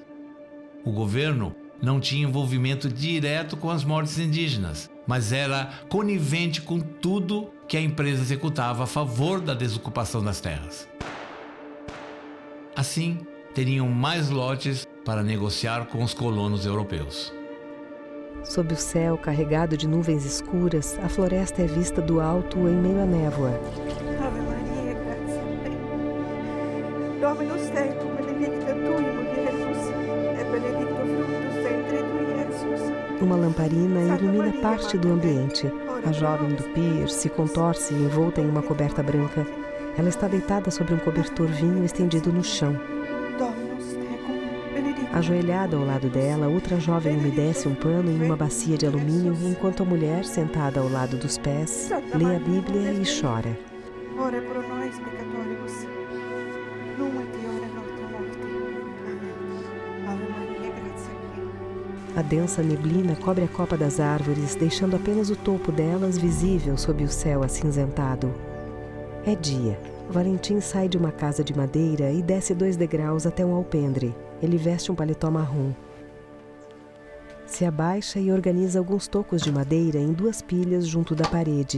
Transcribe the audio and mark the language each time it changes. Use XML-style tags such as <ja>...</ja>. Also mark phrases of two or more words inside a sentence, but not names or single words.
<pt>O governo não tinha envolvimento direto com as mortes indígenas, mas era conivente com tudo que a empresa executava a favor da desocupação das terras. Assim, teriam mais lotes para negociar com os colonos europeus. Sob o céu carregado de nuvens escuras, a floresta é vista do alto em meio à névoa.</pt> <la>Ave Maria, gratia plena. Dominus tecum, benedicta tui mulieribus, et benedictus fructus ventris tui, Jesus.</la> <pt>Uma lamparina ilumina parte do ambiente. A jovem do pier se contorce envolta em uma coberta branca. Ela está deitada sobre um cobertor vinho estendido no chão. Ajoelhada ao lado dela, outra jovem umedece um pano em uma bacia de alumínio, enquanto a mulher, sentada ao lado dos pés, lê a Bíblia e chora.</pt> <la>Ora pro nobis peccatoribus, nunc et hora nostra morte. Amém. Ave Maria, gratia plena.</la> <pt>A densa neblina cobre a copa das árvores, deixando apenas o topo delas visível sob o céu acinzentado. É dia. Valentim sai de uma casa de madeira e desce 2 degraus até um alpendre. Ele veste um paletó marrom. Se abaixa e organiza alguns tocos de madeira em 2 pilhas junto da parede.</pt>